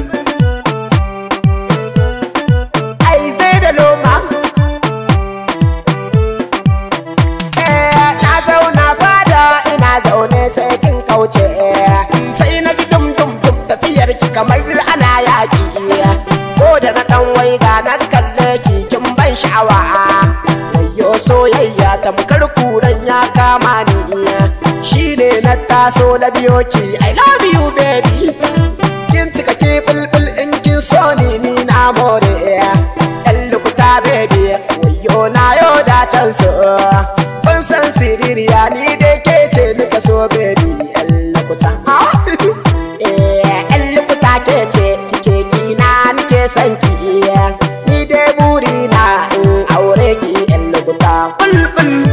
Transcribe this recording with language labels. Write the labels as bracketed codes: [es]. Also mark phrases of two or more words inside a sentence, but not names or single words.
[ha] Ai sai da loma na zauna fada ina zaune sai kin kauce, sai na ji dum tafiyar ki kamar ana yaƙi, ko da na ɗan waiga na kalle ki kin ban sha'awa. Wayyo soyayya tamkar kuran ya kama ni, shine na taso na biyo ki. [en] I love you baby, [ha] kin cika ke bulbul in kin so ni na more. Ɗan lukuta baby, wayyo na yau da can so, ban san siririya ni dai ke ce nika so baby. Ɗan lukuta ɗan lukuta ke ce kike kina nike son ki, ni dai buri na in aure ki ɗan lukuta bulbul.